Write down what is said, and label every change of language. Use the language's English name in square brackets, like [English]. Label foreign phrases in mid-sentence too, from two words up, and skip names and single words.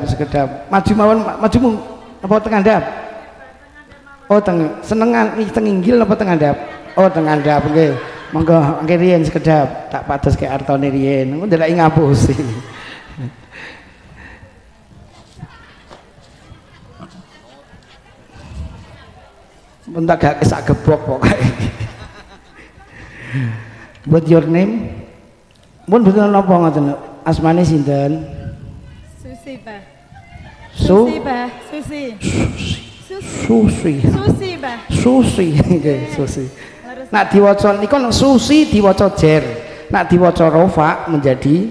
[Javanese] Maju mawon, maju apa teng andhap? Oh senengan iki teng inggil apa teng andhap? Oh teng andhap nggih. Monggo nggih riyen sekedap tak padoske artone riyen. Engko ndelaki ngapusi. Mun tak gak sak gebok pokoke. [English] What your name? [Javanese] Mun betul napa ngoten? Asmane sinten? Susi, Pak. Su? Susi, Pak. Susi. Susi, Pak. Susi, nggih, Susi. Nak diwaca niku Susi diwaca jer. Nak diwaca rofa menjadi